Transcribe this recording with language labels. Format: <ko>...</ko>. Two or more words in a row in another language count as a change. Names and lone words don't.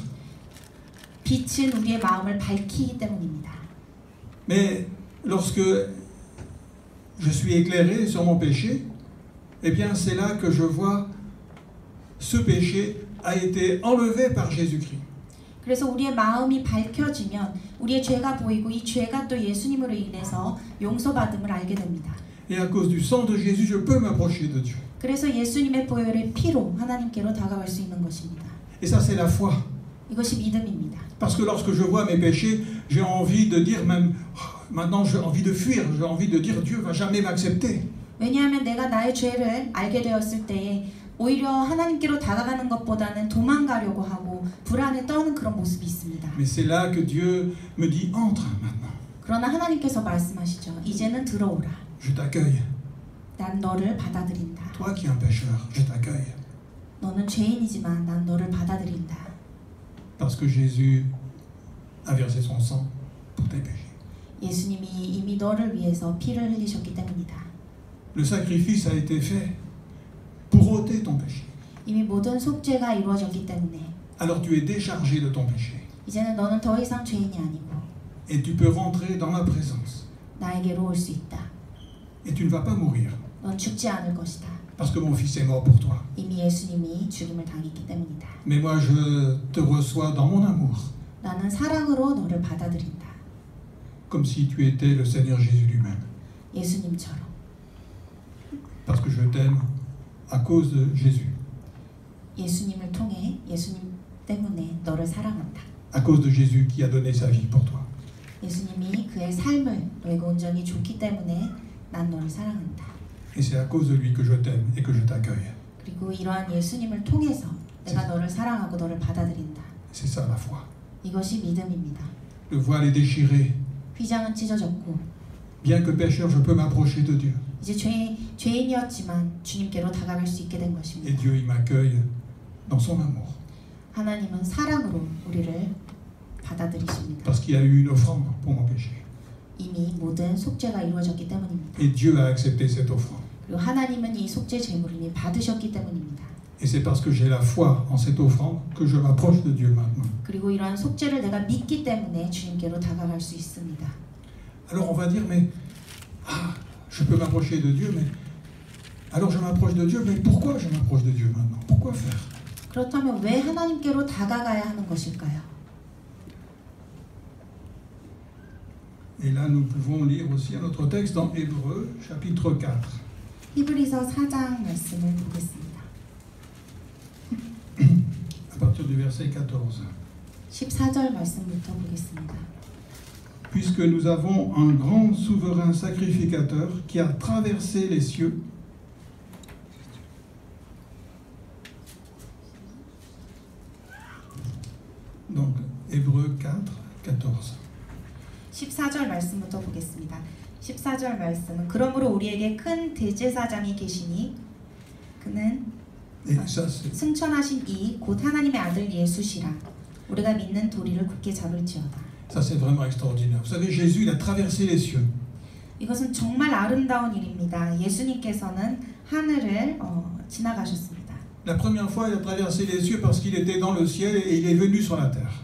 <ko>빛은 우리의 마음을 밝히기 때문입니다.</ko> <fr>Mais lorsque je suis éclairé sur mon péché, eh bien c'est là que je vois ce péché a été enlevé par Jésus-Christ.</fr> <ko>그래서 우리의 마음이 밝혀지면 우리의 죄가 보이고 이 죄가 또 예수님으로 인해서 용서받음을 알게 됩니다.</ko> <fr>Et à cause du sang de Jésus, je peux m'approcher de Dieu.</fr> <ko>그래서 예수님의 보혈의 피로 하나님께로 다가갈 수 있는 것입니다.</ko> <fr>Et ça, c'est la foi.</fr> <ko>이것이 믿음입니다.</ko> <fr>Parce que lorsque je vois mes péchés, j'ai envie de dire même, maintenant j'ai envie de fuir, j'ai envie de dire Dieu va jamais m'accepter.</fr> <ko>왜냐하면 내가 나의 죄를 알게 되었을 때에 오히려 하나님께로 다가가는 것보다는 도망가려고 하고 불안에 떠는 그런 모습이 있습니다.</ko> <fr>Mais c'est là que Dieu me dit, entre maintenant.</fr> <ko>그러나 하나님께서 말씀하시죠. 이제는 들어오라.</ko> <fr>Je t'accueille.</fr> <ko>난 너를 받아들인다.</ko> <fr>Toi qui es un pécheur, je t'accueille.</fr> <ko>너는 죄인이지만 난 너를 받아들인다.</ko> <fr>Parce que Jésus a versé son sang pour tes péchés.</fr> <ko>예수님이 이미 너를 위해서 피를 흘리셨기 때문이다.</ko> <fr>Le sacrifice a été fait pour ôter ton péché.</fr> <ko>이미 모든 속죄가 이루어졌기 때문에</ko> <fr>Alors tu es déchargé de ton péché.</fr> <ko>이제는 너는 더 이상 죄인이 아니고</ko> <fr>Et tu peux rentrer dans ma présence.</fr> <ko>나에게로 올 수 있다.</ko> <fr>Et tu ne vas pas mourir.</fr> <ko>넌 죽지 않을 것이다.</ko> <fr>parce que mon fils est mort pour toi.</fr> <ko>이미 예수님이 죽임을 당했기 때문이다.</ko> <fr>Mais moi, je te reçois dans mon amour,</fr> <ko>나는 사랑으로 너를 받아들인다.</ko> <fr>comme si tu étais le Seigneur Jésus lui-même.</fr> <ko>예수님처럼.</ko> <fr>Parce que je t'aime à cause de Jésus,</fr> <ko>예수님을 통해 예수님 때문에 너를 사랑한다.</ko> <fr>à cause de Jésus qui a donné sa vie pour toi.</fr> <ko>예수님이 그의 삶을 너에게 온전히 줬기 때문에 난 너를 사랑한다.</ko> <fr>Et c'est à cause de lui que je t'aime et que je t'accueille.</fr> <ko>그리고 이러한 예수님을 통해서 내가 너를 사랑하고 너를 받아들인다.</ko> <fr>C'est ça la foi.</fr> <ko>이것이 믿음입니다.</ko> <fr>Le voile est déchiré.</fr> <ko>휘장은 찢어졌고</ko> <fr>Bien que pécheur, je peux m'approcher de Dieu.</fr> <ko>이제 죄인이었지만 주님께로 다가갈 수 있게 된</ko> <fr>Et</fr> <ko>것입니다.</ko> <fr>Dieu, il m'accueille dans son amour.</fr> <ko>하나님은 사랑으로 우리를 받아들이십니다.</ko> <fr>Parce qu'il y a eu une offrande pour mon péché.</fr> <ko>이미 모든 속죄가 이루어졌기 때문입니다.</ko> <fr>Et Dieu a accepté cette offrande.</fr> <ko>그리고 하나님은 이 속죄 제물을 이미 받으셨기 때문입니다.</ko> <fr>Et c'est parce que j'ai la foi en cette offrande que je m'approche de Dieu maintenant.</fr> <ko>그리고 이러한 속죄를 내가 믿기 때문에 주님께로 다가갈 수 있습니다.</ko> <fr>Alors on va dire, mais je peux m'approcher de Dieu, mais alors je m'approche de Dieu, mais pourquoi je m'approche de Dieu maintenant? Pourquoi faire?</fr> <ko>그렇다면 왜 하나님께로 다가가야 하는 것일까요?</ko> <fr>Et là, nous pouvons lire aussi un autre texte dans Hébreux, chapitre 4.</fr> <ko>히브리서 4장 말씀을 보겠습니다.</ko> <fr>À partir du verset 14.</fr> <ko>14절 말씀부터 보겠습니다.</ko> <fr>Puisque nous avons un grand souverain sacrificateur qui a traversé les cieux, donc Hébreux 4, 14.</fr> <ko>14절 말씀부터 보겠습니다. 14절 말씀은 그러므로 우리에게 큰 대제사장이 계시니 그는</ko> <fr>Et ça, c'est</fr> <ko>승천하신 이 곧 하나님의 아들 예수시라. 우리가 믿는 도리를 굳게 잡을지어다.</ko> <fr>Ça, c'est vraiment extraordinaire. Vous savez, Jésus, il a traversé les cieux.</fr> <ko>이것은 정말 아름다운 일입니다. 예수님께서는 하늘을 지나가셨습니다.</ko> <fr>La première fois, il a traversé les cieux parce qu'il était dans le ciel et il est venu sur la terre.</fr>